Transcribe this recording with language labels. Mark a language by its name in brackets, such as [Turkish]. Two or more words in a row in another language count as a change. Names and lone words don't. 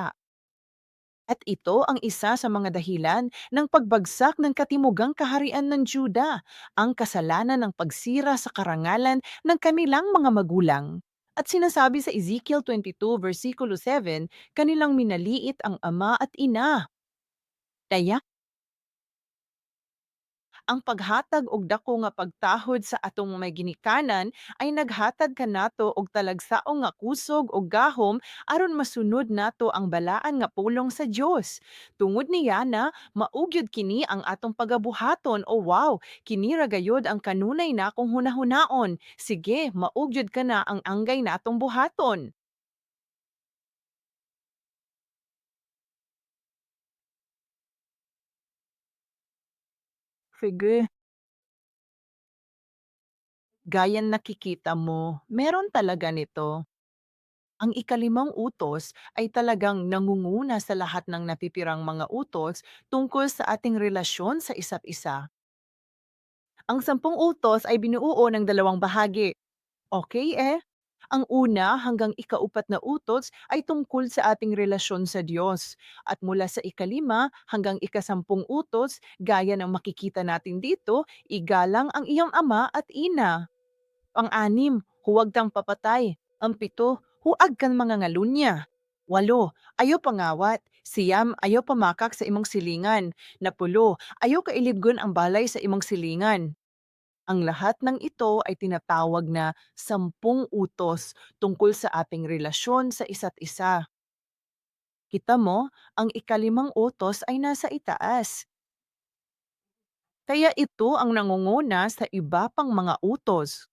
[Filipino] At ito ang isa sa mga dahilan ng pagbagsak ng katimugang kaharian ng Juda, ang kasalanan ng pagsira sa karangalan ng kanilang mga magulang. At sinasabi sa Ezekiel 22 versikulo 7, kanilang minaliit ang ama at ina. [Cebuano] Kaya ang paghatag og dako nga pagtahod sa atong may ginikanan ay naghatag kanato og talagsaong nga kusog og gahom aron masunod nato ang balaan nga pulong sa Dios. Tungod niya na maugyod kini ang atong pagabuhaton o wow, kini ra gayud ang kanunay na akong hunahunaon. Sige, maugyod ka na ang anggay natong buhaton. Sige. [Filipino] Gaya ng nakikita mo, meron talaga nito. Ang ikalimang utos ay talagang nangunguna sa lahat ng napipirang mga utos tungkol sa ating relasyon sa isa't isa. Ang 10 utos ay binuo ng dalawang bahagi. Okay Ang una hanggang ikaupat na utos ay tungkol sa ating relasyon sa Diyos. At mula sa ikalima hanggang ikasampung utos, gaya ng makikita natin dito, igalang ang iyong ama at ina. Pang-anim, huwag kang papatay. Ang pito, huwag kang mangangalunya. Walo, [Cebuano] ayaw pangawat. Siyam, ayaw pamakak sa imong silingan. Napulo, ayaw kailibgon ang balay sa imong silingan. [Filipino] Ang lahat ng ito ay tinatawag na 10 utos tungkol sa ating relasyon sa isa't isa. Kita mo, ang ikalimang utos ay nasa itaas. Kaya ito ang nangunguna sa iba pang mga utos.